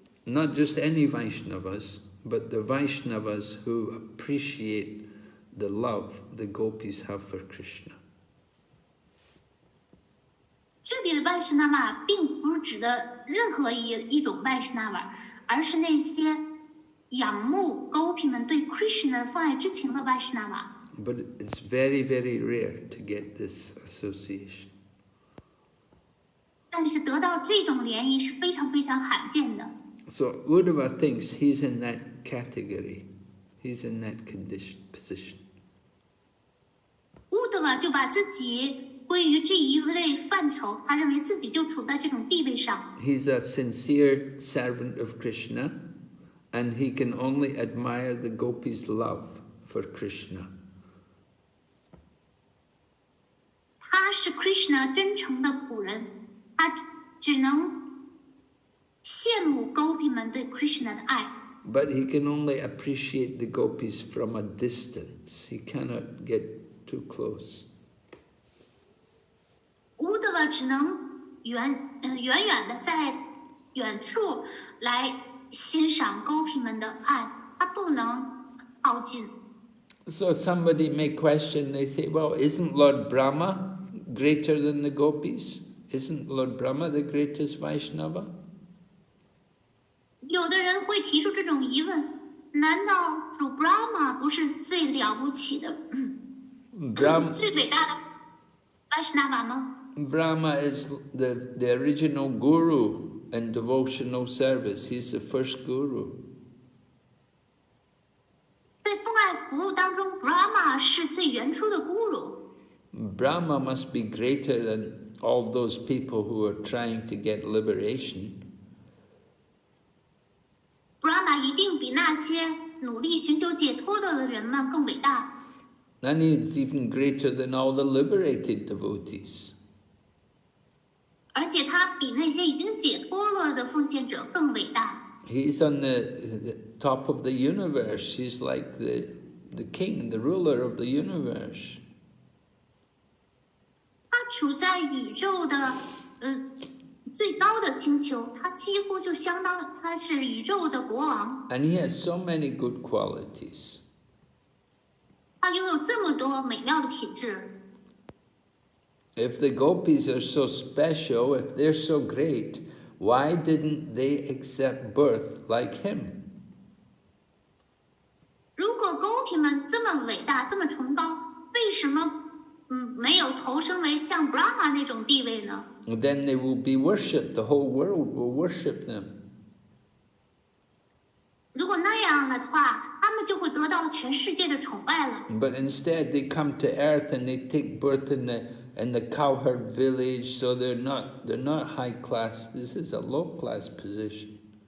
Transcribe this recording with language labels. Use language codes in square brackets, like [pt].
[en] Not just any Vaishnavas, but the Vaishnavas who appreciate the love the gopis have for Krishna. [zh] 这里里的外什那瓦并不是指的任何一种外什那瓦，而是那些仰慕 Gopi 们对 Krishna 的放爱之情的外什那瓦。 [en] But it's very, very rare to get this association. [zh] 但是得到这种联谊是非常非常罕见的。 [en] So Uddhava thinks he's in that category. He's in that position. [zh] Uddhava 就把自己归于这一类范畴，他认为自己就处在这种地位上。 [en] He's a sincere servant of Krishna, and he can only admire the Gopis' love for Krishna. [zh] 他是 Krishna 真诚的仆人，他只能羡慕 Gopi 们对 Krishna 的爱。 [en] But he can only appreciate the Gopis from a distance. He cannot get too close. [zh] Uddhava 只能远远的在远处来欣赏 Gopi 们的爱，他不能靠近。 [en] So somebody may question, they say, well, isn't Lord Brahma greater than the Gopis? Isn't Lord Brahma the greatest Vaishnava? [zh] 有的人会提出这种疑问：难道主 Brahma 不是最了不起的、最伟大的 Vaishnava 吗？ [en] Brahma is the original guru in devotional service. He's the first guru. [zh] 在奉爱服务当中 ，Brahma 是最原初的 guru。 [en] Brahma must be greater than all those people who are trying to get liberation. [zh] Brahma 一定比那些努力寻求解脱的人们更伟大。 [en] And he's even greater than all the liberated devotees. [zh] 而且他比那些已经解脱了的奉献者更伟大。 [en] He's on the top of the universe. He's like the king, the ruler of the universe. [zh] 他处在宇宙的最高的星球，他几乎就相当他是宇宙的国王。 [en] And he has so many good qualities. [zh] 他拥有这么多美妙的品质。 [en] If the Gopis are so special, if they're so great, why didn't they accept birth like him? [zh] 如果 Gopi 们这么伟大，这么崇高，为什么没有投生为像 Brahma 那种地位呢？ [en] Then they will be worshipped. The whole world will worship them. [zh] 如果那样了的话，他们就会得到全世界的崇拜了。 [en] But instead, they come to earth and they take birth in the cowherd village. So they're not high class. This is a low class position.